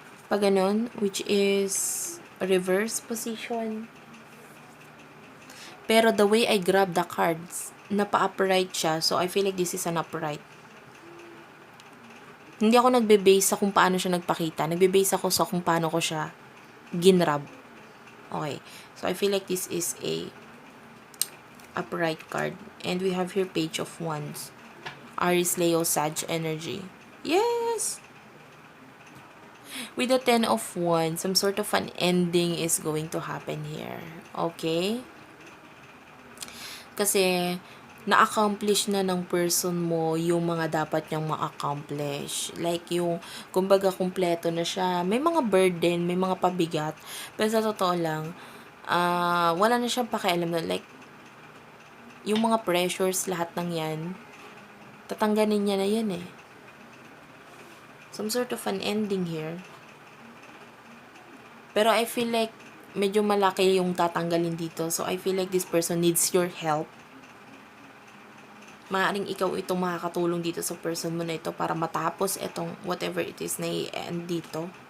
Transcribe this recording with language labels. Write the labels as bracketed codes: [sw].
[tl] Pag ganun, [en] which is reverse position. Pero the way I grab the cards, [tl] napa-upright siya, [en] so I feel like this is an upright. [tl] Hindi ako nagbe-base sa kung paano siya nagpakita. Nagbe-base ako sa kung paano ko siya ginrab. [en] Okay. So, I feel like this is a upright card. And we have here Page of Wands. Aries, Leo, Sag energy. Yes! With the 10 of Wands, some sort of an ending is going to happen here. Okay? [tl] Kasi, na-accomplish na ng person mo yung mga dapat niyang ma-accomplish. Like yung, kumbaga, kumpleto na siya. May mga burden, may mga pabigat. Pero sa totoo lang, wala na siyang pakialam na, like, yung mga pressures, lahat ng yan, tatangganin niya na yan eh. [en] Some sort of an ending here. [tl] Pero [en] I feel like, [tl] medyo malaki yung tatanggalin dito. [en] So, I feel like this person needs your help. [tl] Maaaring ikaw itong makakatulong dito sa person mo na ito para matapos itong whatever it is na i-end dito.